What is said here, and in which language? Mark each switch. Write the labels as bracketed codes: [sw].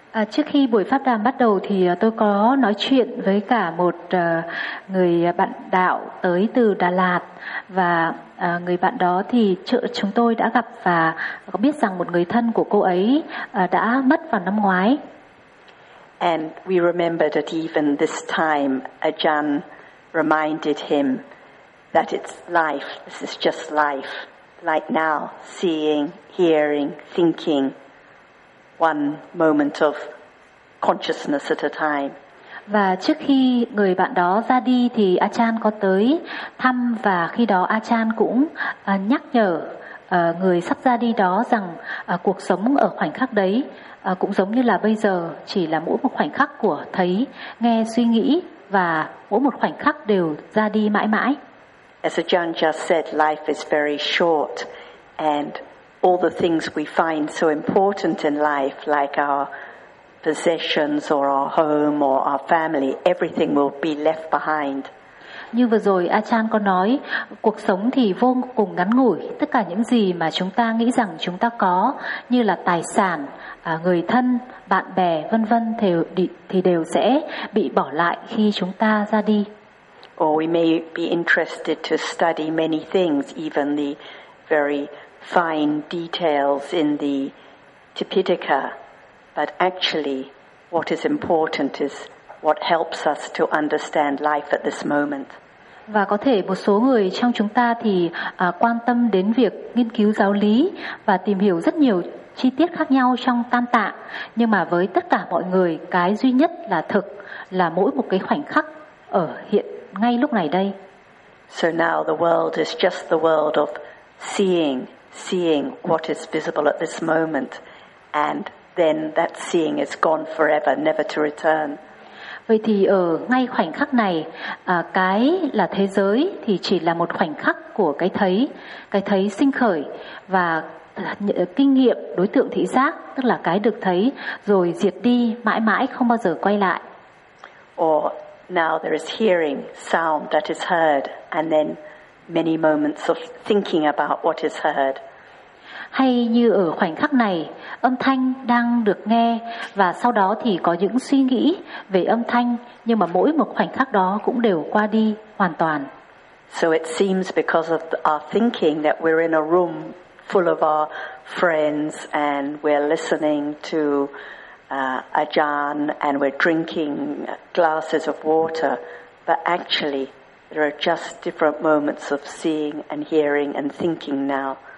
[vi] Trước khi buổi pháp đàm bắt đầu thì tôi có nói chuyện với cả một người bạn đạo tới từ Đà Lạt và người bạn đó thì chúng tôi đã gặp và có biết rằng một người thân của cô ấy đã mất vào năm ngoái. [en] And we remember that even this time Ajahn reminded him that it's life, this is just life. Like now, seeing, hearing, thinking, one moment of consciousness at a time. [vi] Và trước khi người bạn đó ra đi thì Ajahn có tới thăm và khi đó Ajahn cũng nhắc nhở người sắp ra đi đó rằng cuộc sống ở khoảnh khắc đấy cũng giống như là bây giờ, chỉ là mỗi một khoảnh khắc của thấy, nghe, suy nghĩ, và mỗi một khoảnh khắc đều ra đi mãi mãi. [en] As John just said, life is very short, and all the things we find so important in life, like our possessions or our home or our family, everything will be left behind. [vi] Như vừa rồi Achan có nói, cuộc sống thì vô cùng ngắn ngủi, tất cả những gì mà chúng ta nghĩ rằng chúng ta có như là tài sản, người thân, bạn bè, vân vân thì đều sẽ bị bỏ lại khi chúng ta ra đi. [en] Or we may be interested to study many things, even the very fine details in the Tipitaka, but actually what is important is what helps us to understand life at this moment. [vi] Và có thể một số người trong chúng ta thì quan tâm đến việc nghiên cứu giáo lý và tìm hiểu rất nhiều chi tiết khác nhau trong tam tạng, nhưng mà với tất cả mọi người, cái duy nhất là thực là mỗi một cái khoảnh khắc ở hiện ngay lúc này đây. [en] So now the world is just the world of seeing what is visible at this moment, and then that seeing is gone forever, never to return. [vi] Vậy thì ở ngay khoảnh khắc này, cái là thế giới thì chỉ là một khoảnh khắc của cái thấy sinh khởi và kinh nghiệm đối tượng thị giác, tức là cái được thấy rồi diệt đi mãi mãi không bao giờ quay lại. [en] Or now there is hearing sound that is heard and then many moments of thinking about what is heard. [vi] Hay như ở khoảnh khắc này, âm thanh đang được nghe và sau đó thì có những suy nghĩ về âm thanh, nhưng mà mỗi một khoảnh khắc đó cũng đều qua đi hoàn toàn. [en] So it seems because of our thinking that we're in a room full of our friends and we're listening to Ajahn and we're drinking glasses of water, but actually there are just different moments of seeing and hearing and thinking now.